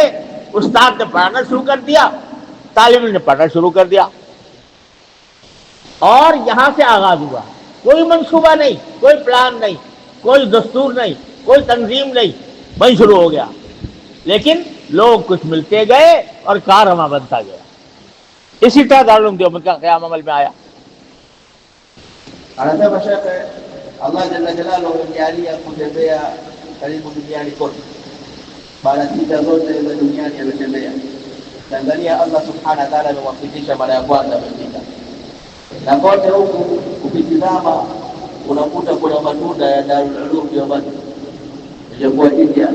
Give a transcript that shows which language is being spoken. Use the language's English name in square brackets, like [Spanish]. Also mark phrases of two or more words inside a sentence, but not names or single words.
[Urdu] استاد نے پڑھانا شروع کر دیا، طالب علم نے پڑھنا شروع کر دیا، اور یہاں سے آغاز ہوا. کوئی منصوبہ نہیں، کوئی پلان نہیں، کوئی دستور نہیں، کوئی تنظیم نہیں، وہیں شروع ہو گیا. لیکن لوگ کچھ ملتے گئے اور کارواں بنتا گیا. اسی طرح دارالعلوم دیوبند کا قیام عمل میں آیا. [Swahili] Anasema shekhe, [Arabic] Allah jalla jalaluhu [Swahili] amejalia kutembea karibu duniani kote, bara sita zote za duniani ametembea. Tanzania [Arabic] Allah subhanahu wa ta'ala [Swahili] amewafikisha mara ya kwanza amefika, na kote huku ukitizama unakuta kuna matunda ya Darul Ulum ilikuwa India.